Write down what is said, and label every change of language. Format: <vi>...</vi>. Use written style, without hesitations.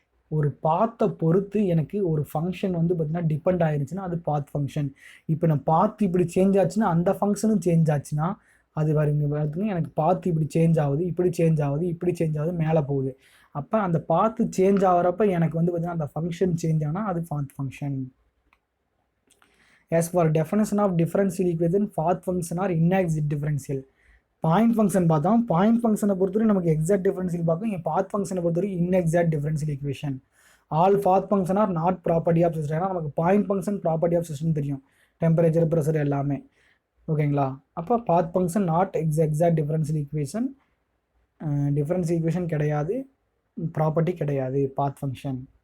<ta>ஒரு பாத்தை பொறுத்து எனக்கு ஒரு ஃபங்க்ஷன் வந்து பார்த்தீங்கன்னா டிபெண்ட் ஆயிருச்சுன்னா அது பாத் ஃபங்க்ஷன். இப்போ நான் பாத்து இப்படி சேஞ்ச் ஆச்சுன்னா அந்த ஃபங்க்ஷனும் சேஞ்ச் ஆச்சுன்னா அது வருங்க. எனக்கு பாத்து இப்படி சேஞ்ச் ஆகுது, இப்படி சேஞ்ச் ஆகுது, இப்படி சேஞ்ச் ஆகுது, மேலே போகுது. அப்போ அந்த பாத்து சேஞ்ச் ஆகிறப்ப எனக்கு வந்து பார்த்தீங்கன்னா அந்த ஃபங்க்ஷன் சேஞ்ச் ஆனால் அது பாத் function.</ta> <en>As for definition of differential equation, path function are inexact differential.</en> <ta>Point function பார்த்தோம். பாயிண்ட் ஃபங்க்ஷனை பொறுத்தவரை நமக்கு எக்ஸாக்ட் டிஃபரன்ஷியல் பார்க்கும். இங்கே பாத் ஃபங்க்ஷனை பொறுத்தவரை இன்எக்ஸாக்ட் differential equation.</ta> <en>All path function are not property of system.</en> <ta>ஏன்னா நமக்கு point function property of system தெரியும், டெம்பரேச்சர், ப்ரெஷர் எல்லாமே, ஓகேங்களா. அப்போ பாத் function not exact differential equation. Differential equation கிடையாது, ப்ராப்பர்ட்டி கிடையாது பாத் ஃபங்க்ஷன்.</ta>